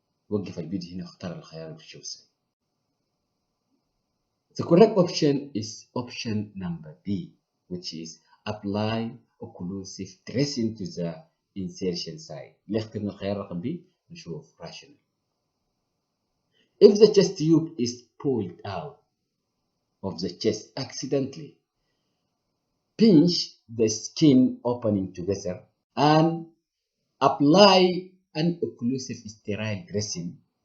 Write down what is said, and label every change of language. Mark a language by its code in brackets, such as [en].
[ar] وقف الفيديو هنا اختار الخيار اللي بتشوف سهل. [en] The correct option is option number B, which is apply occlusive dressing to the insertion site. [ar] ليه اخترنا الخيار رقم B؟ نشوف rational. [en] If the chest tube is pulled out of the chest accidentally, pinch the skin opening together and apply an occlusive sterile dressing.